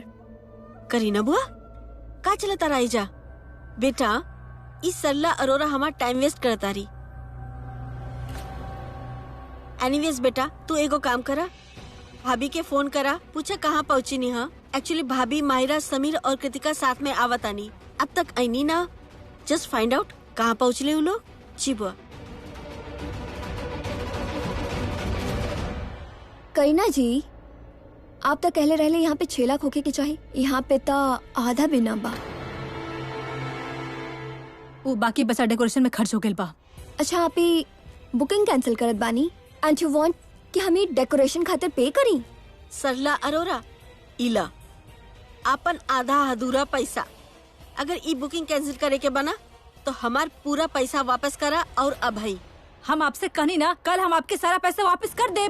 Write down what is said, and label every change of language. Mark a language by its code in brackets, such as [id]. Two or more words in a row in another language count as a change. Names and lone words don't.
[bho] करीना बुआ का चलता रही जा बेटा, इस सरला अरोरा हमार टाइम वेस्ट करता रही। एनीवेज बेटा, तू एगो काम करा, भाभी के फोन करा, पूछा कहाँ पहुँची नी। हाँ एक्चुअली भाभी, माहिरा, समीर और कृतिका साथ में आवतानी, अब तक आई नी ना। [en] just find out [bho] कहाँ पहुँचले वो लोग। जी बुआ। करीना जी आप तो कहले रहले यहाँ पे 6 लाख होके के चाहिए, यहाँ पे तो आधा भी ना बा। वो बाकी पैसा डेकोरेशन में खर्च हो गया बा। अच्छा आप ही बुकिंग कैंसिल करत बानी [en] and you want [bho] कि हम डेकोरेशन खातिर पे करी? सरला अरोरा, इला अपन आधा अधूरा पैसा, अगर ई बुकिंग कैंसिल करे के बना तो हमार पूरा पैसा वापस करा। और अब है हम आपसे कहनी ना, कल हम आपके सारा पैसा वापस कर दे।